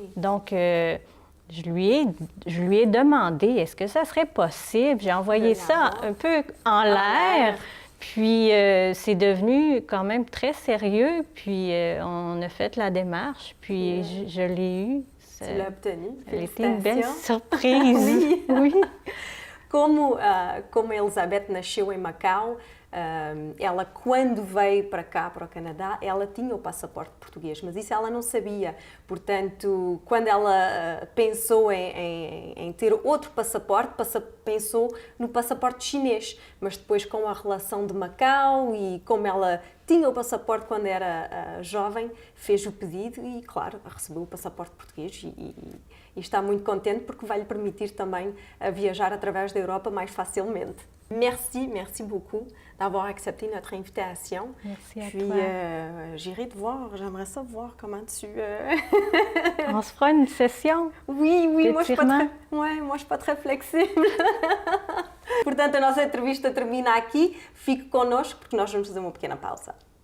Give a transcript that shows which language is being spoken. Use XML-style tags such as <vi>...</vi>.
<fr>Donc, je lui ai demandé, est-ce que ça serait possible? J'ai envoyé ça un peu en l'air. Puis, c'est devenu quand même très sérieux. Puis, on a fait la démarche. Puis, je l'ai eu. Tu l'as obtenu. Elle était une belle surprise. Oui.</fr> <pt>Como a Elizabeth nasceu em Macau, ela, quando veio para cá, para o Canadá, ela tinha o passaporte português, mas isso ela não sabia. Portanto, quando ela pensou em ter outro passaporte, pensou no passaporte chinês. Mas depois, com a relação de Macau e como ela tinha o passaporte quando era jovem, fez o pedido e, claro, recebeu o passaporte português e está muito contente porque vai lhe permitir também viajar através da Europa mais facilmente.</pt> <fr>Merci beaucoup d'avoir accepté notre invitation. Merci à Puis, toi. j'irai te voir, j'aimerais ça voir comment tu... On se fera une session. Oui, moi je suis pas d'étirement. moi je suis pas très flexível.</fr> <pt>Portanto, a nossa entrevista termina aqui. Fique connosco porque nós vamos fazer uma pequena pausa.</pt>